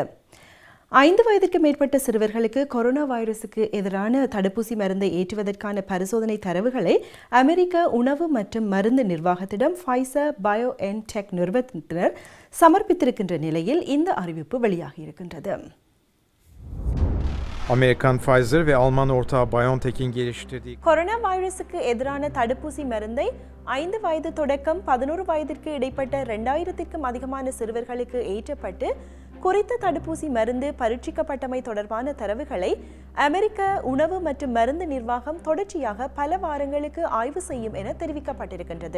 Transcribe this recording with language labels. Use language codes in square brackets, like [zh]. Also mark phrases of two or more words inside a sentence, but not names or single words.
[ta] 5 வயதிற்கு மேற்பட்ட சிறுவர்களுக்கு கொரோனா வைரஸுக்கு எதிரான தடுப்பூசி மருந்தை ஏற்றுவதற்கான பரிசோதனை தரவுகளை அமெரிக்க உணவு மற்றும் மருந்து நிர்வாகத்திடம் ஃபைசர் பயோஎன்டெக் நிறுவனத்தினர் சமர்ப்பித்திருக்கின்ற நிலையில் இந்த அறிவிப்பு வெளியாகியிருக்கின்றது. [tr] Amerikan Pfizer ve Alman ortağı BioNTech'in geliştirdiği [ta] கொரோனா வைரஸுக்கு எதிரான தடுப்பூசி மருந்தை 5 வயது தொடக்கம் 11 வயதிற்கு இடைப்பட்ட 2000க்கும் அதிகமான சிறுவர்களுக்கு ஏற்றப்பட்டு குறித்த தடுப்பூசி மருந்து பரீட்சிக்கப்பட்டமை தொடர்பான தரவுகளை அமெரிக்க உணவு மற்றும் மருந்து நிர்வாகம் தொடர்ச்சியாக பல வாரங்களுக்கு ஆய்வு செய்யும் என தெரிவிக்கப்பட்டிருக்கின்றது.